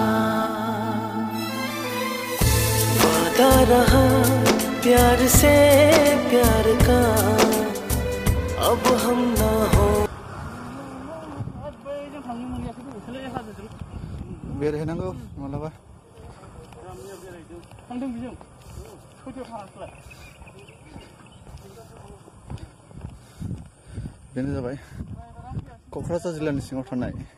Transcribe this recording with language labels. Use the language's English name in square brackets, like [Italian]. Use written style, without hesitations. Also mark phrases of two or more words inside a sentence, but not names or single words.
[Hindi] वादा रहा प्यार से प्यार का अब हम ना हो [Bodo] बेरायहैनांगौ मालाबा बेनो जाबाय क'क्राझार जिल्लानि सिङाव थानाय